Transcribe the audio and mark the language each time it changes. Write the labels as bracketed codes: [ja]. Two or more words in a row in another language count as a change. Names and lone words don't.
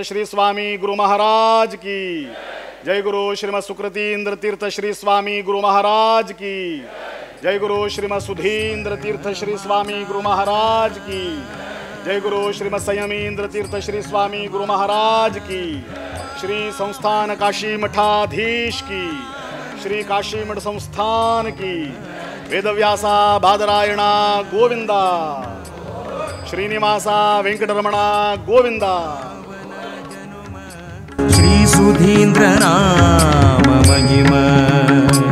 [hi] श्री स्वामी गुरु महाराज की जय गुरु श्रीमद सुकृतीन्द्र तीर्थ श्री स्वामी गुरु महाराज की जय गुरु श्रीमद सुधीन्द्र तीर्थ श्री स्वामी गुरु महाराज की जय गुरु श्रीमद संयमीन्द्र तीर्थ श्री स्वामी गुरु महाराज की श्री संस्थान काशी मठाधीश की श्री काशी मठ संस्थान की वेदव्यासा बादरायणा गोविंदा श्रीनिवासा वेंकटरमणा गोविंदा श्री सुधींद्र नाम महिमा